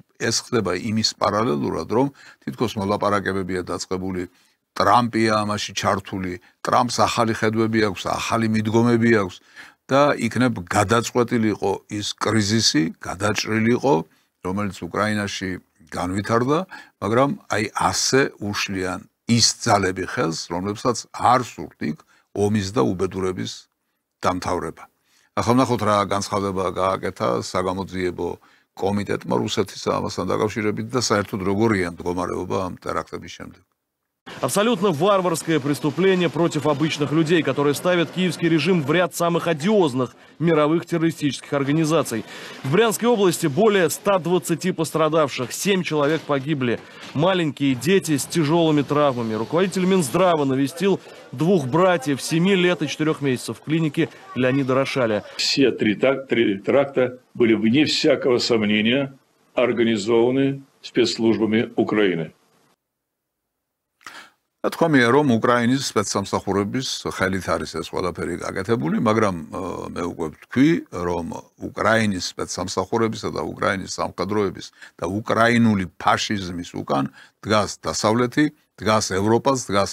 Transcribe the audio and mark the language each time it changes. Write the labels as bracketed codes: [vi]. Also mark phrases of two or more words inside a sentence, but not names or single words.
[ka] ეს ხდება იმის პარალელურად, რომ თითქოს მოლაპარაკებებია დაწყებული, ტრამპია ამაში ჩართული, ტრამპს ახალი ხედვები აქვს, ახალი მიდგომები აქვს და იქნებ გადაწყვეტილიყო ის კრიზისი, გადაჭრილიყო, რომელიც უკრაინაში განვითარდა, მაგრამ აი ასე უშლიან ის ძალები ხელს, რომლებსაც არ სურთ იქ ომის და უბედურების დამთავრება. ახლა ნახოთ რა განცხადება გააკეთა საგამოძიებო კომიტეტმა რუსეთის ამასთან დაკავშირებით და საერთოდ როგორია მდგომარეობა ამ ტერაქტების შემდეგ. [ru] Абсолютно варварское преступление против обычных людей, которое ставит киевский режим в ряд самых одиозных мировых террористических организаций. В Брянской области более 120 пострадавших, 7 человек погибли, маленькие дети с тяжелыми травмами. Руководитель Минздрава навестил 2 братьев 7 лет и 4 месяцев в клинике Леонида Рошаля. Все три теракта были, вне всякого сомнения, организованы спецслужбами Украины. [ka] თქვამია რომ უკრაინის სპეცსამსახურების ხელით არის ეს ყველაფერი გაკეთებული, მაგრამ მე უკვე ვთქვი, რომ უკრაინის სპეცსამსახურებისა და უკრაინის სამხედროების და უკრაინული ფაშიზმის უკან დგას დასავლეთი, დგას ევროპას, დგას